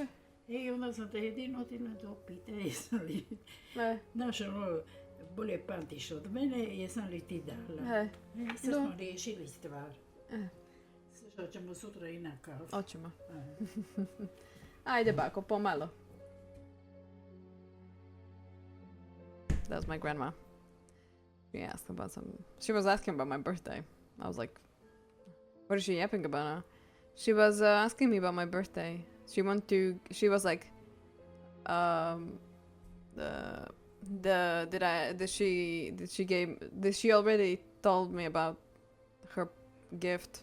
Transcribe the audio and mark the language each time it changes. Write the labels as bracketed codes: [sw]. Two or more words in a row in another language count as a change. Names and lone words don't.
[hr] I onda sam te jedino otila do pita, jesam li... Znaš ono, bolje pamtiš od mene, jesam li ti dala. Sad smo riješili stvar. Slušat ćemo sutra i na kafu. Hoćemo. Ajde, Bako, pomalo. [en] That was my grandma. She asked about some... She was asking about my birthday. I was like, what is she yapping about now? She was asking me about my birthday. She was like, did she already told me about her gift?